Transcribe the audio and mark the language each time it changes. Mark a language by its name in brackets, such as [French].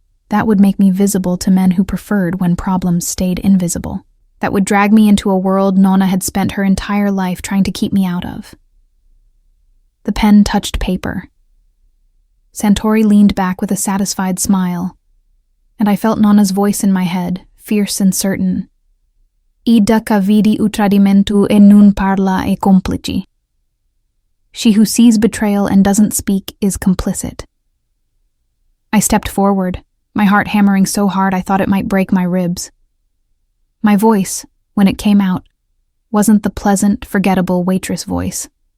[English] That would make me visible to men who preferred when problems stayed invisible. That would drag me into a world Nonna had spent her entire life trying to keep me out of. The pen touched paper. Santori leaned back with a satisfied smile, and I felt Nonna's voice in my head, fierce and certain. [Sicilian] Ida ca vidi u tradimento e non parla e complici. [English] She who sees betrayal and doesn't speak is complicit. I stepped forward, my heart hammering so hard I thought it might break my ribs. My voice, when it came out, wasn't the pleasant, forgettable waitress voice.